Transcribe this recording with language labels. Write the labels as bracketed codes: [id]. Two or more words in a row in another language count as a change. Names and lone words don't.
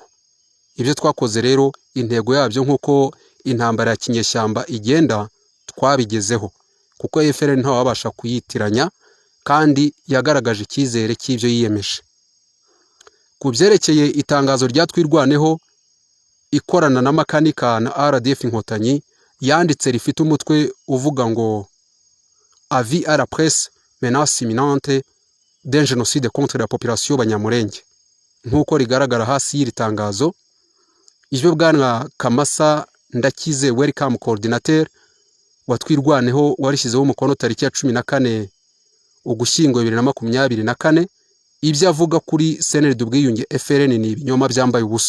[rw] Ibyo twakoze rero, intego yabyo nk'uko intambara ya kinyeshyamba igenda, twabigezeho, kuko FLN ntawe wabasha kuyitiranya kandi yagaragaje icyizere cy'ibyo yiyemeje. Ku byerekeye itangazo rya Twirwaneho ikorana na makanika na RDF Inkotanyi yanditse rifite umutwe uvuga ngo [fr] avis à la presse menace imminente d'un génocide contre la population banyamurenge. [rw] Nk'uko rigaragara hasi y'iri tangazo, ibyo Bwana Kamasa Ndakize welcome coordinateur wa Twirwaneho warishyizeho umukono tariki ya 14 Ugushyingo 2024, ibyo avuga kuri CNL Ubwiyunge FLN ni ibinyoma byambaye ubusa.